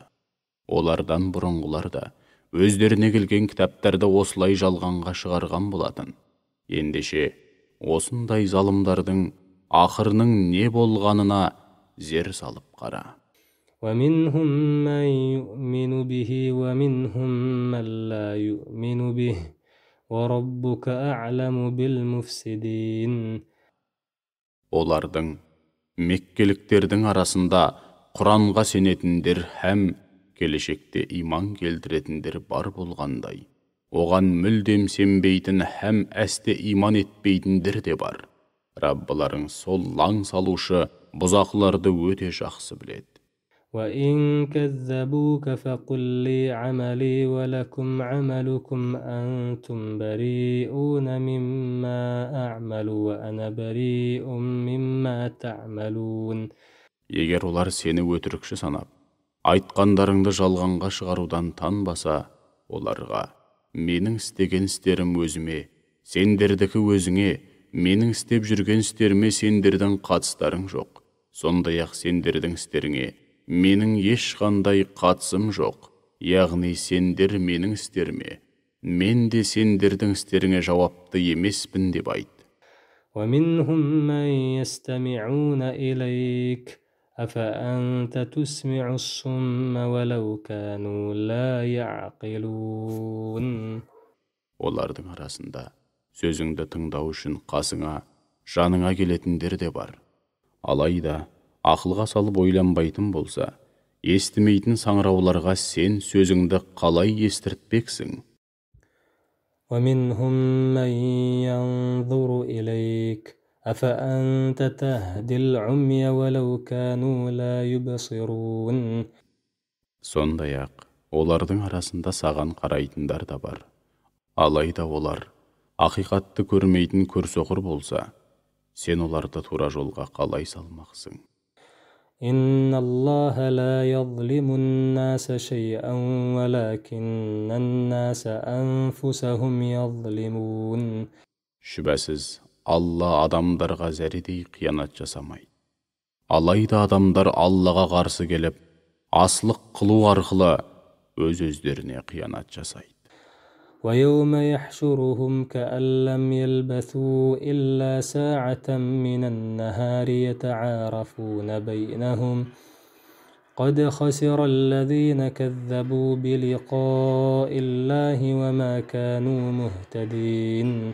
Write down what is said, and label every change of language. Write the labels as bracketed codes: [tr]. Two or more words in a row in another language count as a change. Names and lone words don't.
[kk] Олардан бұрынғылар да өздеріне келген кітаптарды осылай жалғанға шығарған болатын. Ендеше, осындай залымдардың ақырының не болғанына зер салып қара. [ar] ومنهم من يؤمن به ومنهم من لا يؤمن به وربك أعلم بالمفسدين. [kk] Олардың, меккеліктердің арасында Құранға сенетіндер һәм келешекте иман келтіретіндер бар болғандай, оған мүлдем сенбейтін һәм әсте иман етпейтіндер де бар. Раббыларың сол лаң салушы бұзақыларды өте жақсы біледі. [ar] وإن كذبوك فقل لي عملي ولكم عملكم أنتم بريئون مما أعمل وأنا بريء مما تعملون. [kk] Егер олар сені өтірікші санап, айтқандарыңды жалғанға шығарудан танбаса, оларға, менің істеген істерім өзіме, сендердікі өзіңе, менің істеп жүрген істеріме сендердің қатыстарың жоқ. Сондай-ақ сендердің істеріңе менің ешқандай қатысым жоқ, яғни сендер менің істеріме, мен де сендердің істеріңе жауапты емеспін деп айт. [ar] ومنهم من يستمعون إليك أفأنت تسمع الصم ولو كانوا لا يعقلون. [kk] Олардың арасында сөзіңді тыңдау үшін қасыңа, жаныңа келетіндер де бар. Алайда, ақылға салып ойланбайтын болса, естімейтін саңырауларға сен сөзіңді қалай естіртпексің? [ar] ومنهم من ينظر إليك أفأنت تهدي العمي ولو كانوا لا يبصرون. [kk] Сондай-ақ, олардың арасында саған қарайтындар да бар. Алайда олар, ақиқатты көрмейтін көрсоқыр болса, сен оларды тура жолға қалай салмақсың? [ar] إن الله لا يظلم الناس شيئا ولكن الناس أنفسهم يظلمون. [kk] Шүбәсіз, Алла адамдарға зәредей қиянат жасамайды. Алайда адамдар Аллаға қарсы келіп, аслық қылу арқылы өз-өздеріне қиянат жасайды. [ar] ويوم يحشرهم كأن لم يلبثوا إلا ساعة من النهار يتعارفون بينهم قد خسر الذين كذبوا بلقاء الله وما كانوا مهتدين.